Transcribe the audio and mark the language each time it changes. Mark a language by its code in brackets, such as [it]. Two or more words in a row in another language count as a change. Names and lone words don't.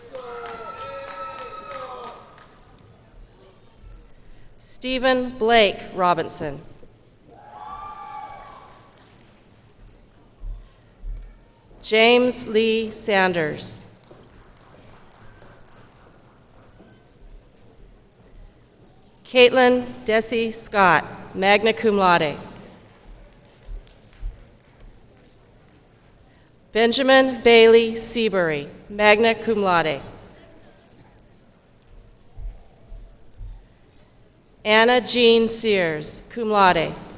[en] Stephen Blake Robinson. James Lee Sanders. Caitlin Desi Scott, [la] magna cum laude. [en] Benjamin Bailey Seabury, [la] magna cum laude. [en] Anna Jean Sears, [la] cum laude.